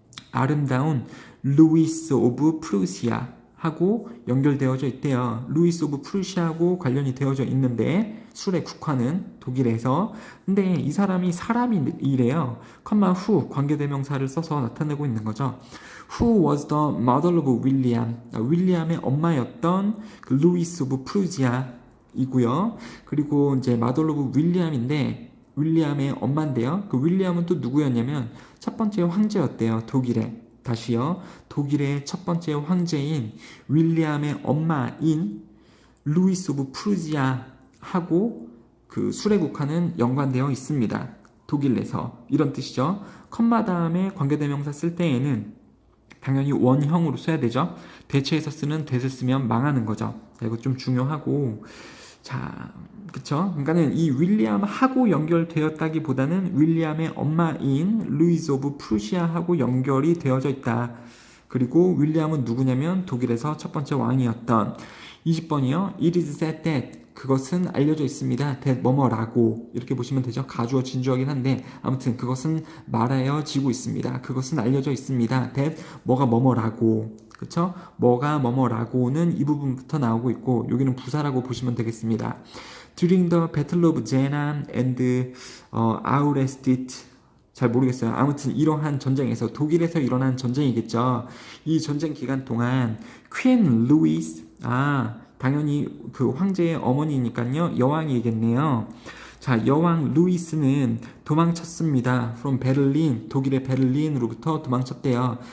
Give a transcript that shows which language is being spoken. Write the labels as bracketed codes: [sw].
[ko] 아름다운 루이스 오브 프루시아 하고 연결되어져 있대요. 루이스 오브 프루시아하고 관련이 되어져 있는데 술의 국화는 독일에서, 근데 이 사람이 사람이래요. 컴마 who, 관계대명사를 써서 나타내고 있는 거죠. [en] Who was the mother of William? [ko] 윌리엄의 엄마였던 그 루이스 오브 프루시아 이고요. 그리고 이제 mother of 윌리엄인데 윌리엄의 엄마인데요. 그 윌리엄은 또 누구였냐면 첫 번째 황제였대요. 독일의. 다시요. 독일의 첫 번째 황제인 윌리엄의 엄마인 루이스 오브 프루시아하고 그 술의 국화는 연관되어 있습니다. 독일 내서. 이런 뜻이죠. 컴마 다음에 관계대명사 쓸 때에는 당연히 원형으로 써야 되죠. 대체해서 쓰는 that을 쓰면 망하는 거죠. 자, 이거 좀 중요하고, 자, 그쵸? 그러니까는 이 윌리엄하고 연결되었다기보다는 윌리엄의 엄마인 루이즈 오브 프루시아하고 연결이 되어져 있다. 그리고 윌리엄은 누구냐면 독일에서 첫 번째 왕이었던. 20번이요. [en] It is said that, [ko] 그것은 알려져 있습니다. that 뭐뭐라고 이렇게 보시면 되죠. 가주어 진주어긴 한데 아무튼 그것은 말하여지고 있습니다. 그것은 알려져 있습니다. that 뭐가 뭐뭐라고. 그쵸? 뭐가 뭐뭐라고는 이 부분부터 나오고 있고 여기는 부사라고 보시면 되겠습니다. [en] During the Battle of Jena and Auerstedt [ko] 잘 모르겠어요. 아무튼 이러한 전쟁에서 독일에서 일어난 전쟁이겠죠. 이 전쟁 기간 동안 퀸 루이스 당연히 그 황제의 어머니니까요. 여왕이겠네요. 자, 여왕 루이스는 도망쳤습니다. From 베를린, 독일의 베를린으로부터 도망쳤대요.